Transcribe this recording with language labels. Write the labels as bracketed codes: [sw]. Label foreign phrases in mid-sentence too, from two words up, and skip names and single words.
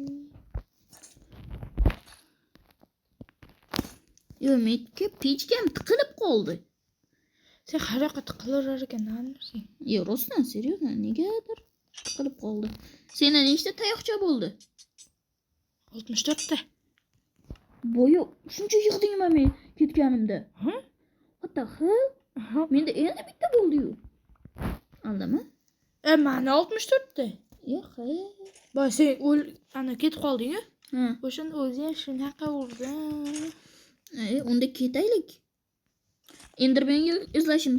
[uz] Yo, menga pechkam tiqilib qoldi. Sen qanaqa tiqilaverar ekan, sen? Yo, rostdan, seriyozdan, negadir tiqilib qoldi. Senda nechta tayoqcha bo'ldi? 64 ta. Boya shuncha yig'dingmi men ketganimda? Ha? [en] What the hell? [uz] Menda endi bitta bo'ldi-yu. Aldimi? Mana 64 ta. Yo'q, Boy sen ana ketib qolding-ku. Ha. O'shani o'zi ham shunaqa urdi. Unda ketaylik. Endermenga izlashimiz